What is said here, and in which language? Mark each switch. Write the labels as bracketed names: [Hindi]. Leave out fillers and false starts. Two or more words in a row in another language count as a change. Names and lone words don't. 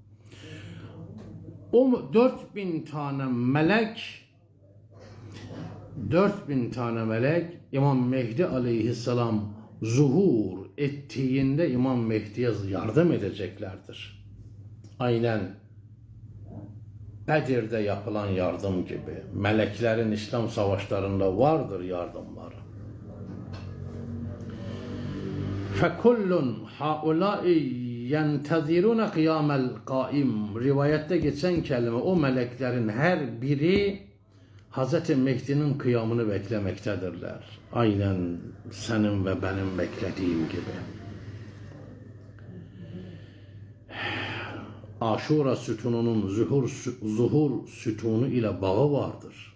[Turkish] O 4000 tane melek İmam Mehdi aleyhisselam zuhur ettiğinde İmam Mehdi'ye yardım edeceklerdir. Aynen Bedir'de yapılan yardım gibi. Meleklerin İslam savaşlarında vardır yardımları. [Arabic] فَكُلٌّ هَؤُلَاءِ يَنْتَظِرُونَ قِيَامَ الْقَائِمِ [Turkish] Rivayette geçen kelime, o meleklerin her biri Hz. Mehdi'nin kıyamını beklemektedirler. Aynen senin ve benim beklediğim gibi. Aşura sütununun zuhur sütunu ile bağı vardır.